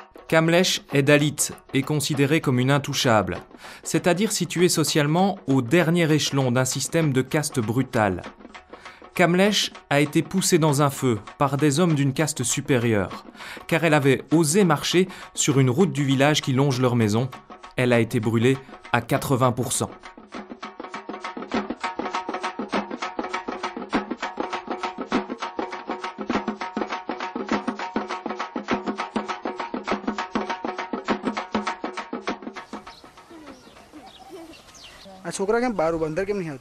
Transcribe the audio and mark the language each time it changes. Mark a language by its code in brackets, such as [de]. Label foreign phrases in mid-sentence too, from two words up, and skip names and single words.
[fr] Kamlesh est dalit et considéré comme une intouchable, c'est-à-dire situé socialement au dernier échelon d'un système de caste brutale. Kamlesh a été poussée dans un feu par des hommes d'une caste supérieure, car elle avait osé marcher sur une route du village qui longe leur maison. Elle a été brûlée à 80%. [gu] આ છોકરા કેમ બહાર અંદર કેમ નહીં આવતા?